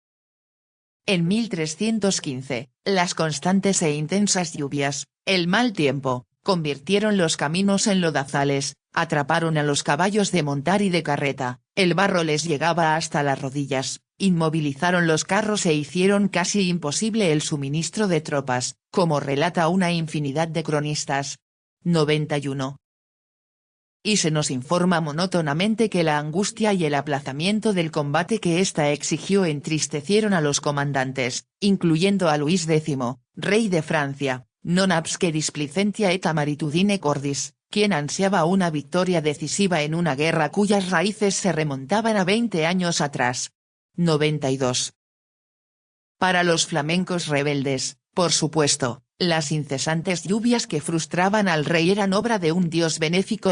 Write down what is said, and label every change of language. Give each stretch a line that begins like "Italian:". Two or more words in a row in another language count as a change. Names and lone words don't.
Spanish: En 1315, las constantes e intensas lluvias, el mal tiempo, convirtieron los caminos en lodazales, atraparon a los caballos de montar y de carreta, el barro les llegaba hasta las rodillas, inmovilizaron los carros e hicieron casi imposible el suministro de tropas, como relata una infinidad de cronistas. 91. Y se nos informa monótonamente que la angustia y el aplazamiento del combate que ésta exigió entristecieron a los comandantes, incluyendo a Luis X, rey de Francia,
Latin: non absque displicentia et amaritudine cordis,
Spanish: quien ansiaba una victoria decisiva en una guerra cuyas raíces se remontaban a 20 años atrás. 92. Para los flamencos rebeldes, por supuesto, Las incesantes lluvias que frustraban al rey eran obra de un dios benéfico.